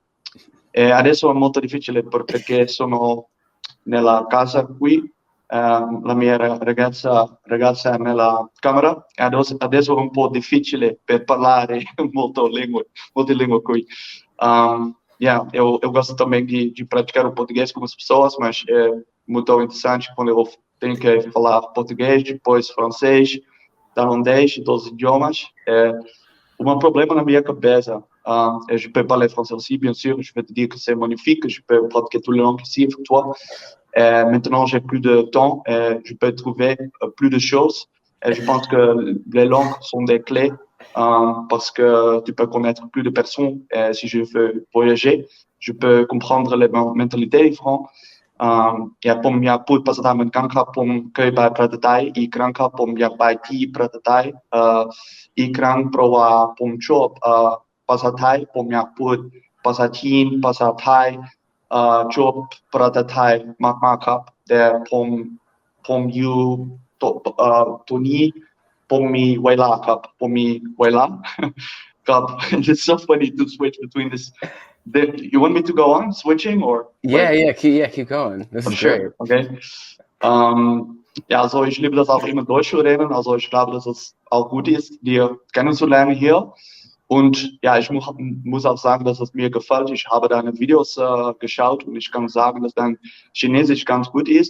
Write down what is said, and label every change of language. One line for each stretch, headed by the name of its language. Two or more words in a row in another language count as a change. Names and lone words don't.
Italian: E adesso è molto difficile perché sono nella casa qui, la mia ragazza è nella camera e adesso è un po' difficile per parlare molte lingue qui.
Portuguese: Eu gosto também de praticar o português com as pessoas, mas é muito interessante quando eu tenho que falar português, depois francês, tailandês, todos os idiomas.
French: Un problème dans ma cabeça. Je peux parler français aussi, bien sûr. Je vais te dire que c'est magnifique. Je peux pratiquer toutes les langues ici avec toi. Maintenant, j'ai plus de temps. Je peux trouver plus de choses. Et je pense que les langues sont des clés parce que tu peux connaître plus de personnes. Si je veux voyager, je peux comprendre les mentalités différentes.
Thai: ผมอยากพูดภาษาไทยเหมือนกันครับผมเคยไปประเทศไทยอีกครั้งครับผมอยากไปที่ประเทศไทยอีกครั้งเพราะว่าผมชอบภาษาไทยผมอยากพูดภาษาจีนภาษาไทยชอบประเทศไทยมากๆครับแต่ผมอยู่ตัวนี้ผมมีเวลาครับผมมีเวลาครับ
English: It's so funny to switch between this. You want me to go on switching or yeah, what? keep going. This Oh, is great. sure, okay.
German: Ja, also ich liebe das auch immer Deutsch zu reden. Also ich glaube, dass es auch gut ist, dir kennenzulernen hier. Und ja, ich muss auch sagen, dass es mir gefällt. Ich habe deine Videos geschaut und ich kann sagen, dass dein Chinesisch ganz gut ist.